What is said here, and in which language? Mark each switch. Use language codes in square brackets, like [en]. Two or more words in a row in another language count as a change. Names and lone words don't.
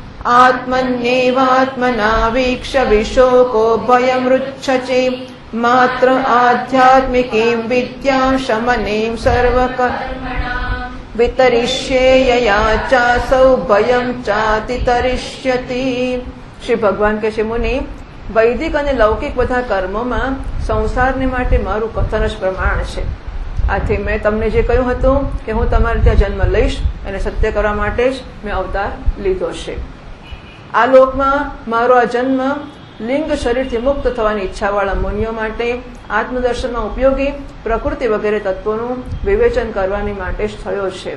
[sa] आत्मन्येवात्मना वीक्ष्य विशोको भयमृच्छति मात्र आध्यात्मिकीं विद्यां शमनीं सर्वकर्मणां वितरिष्ये यया चासौ भयं चातितरिष्यति। [gu] શ્રી ભગવાન કહે છે, મુનિ, વૈદિક અને લૌકિક બધા કર્મોમાં સંસારને માટે મારું કથન જ પ્રમાણ છે. આથી મેં તમને જે કહ્યું હતું કે હું તમારે ત્યાં જન્મ લઈશ અને સત્ય કરવા માટે જ મેં અવતાર લીધો છે. આ લોકમાં મારો આ જન્મ લિંગ શરીરથી મુક્ત થવાની ઈચ્છાવાળા મુનિઓ માટે આત્મદર્શનમાં ઉપયોગી પ્રકૃતિ વગેરે તત્વોનું વિવેચન કરવાની માટે જ થયો છે.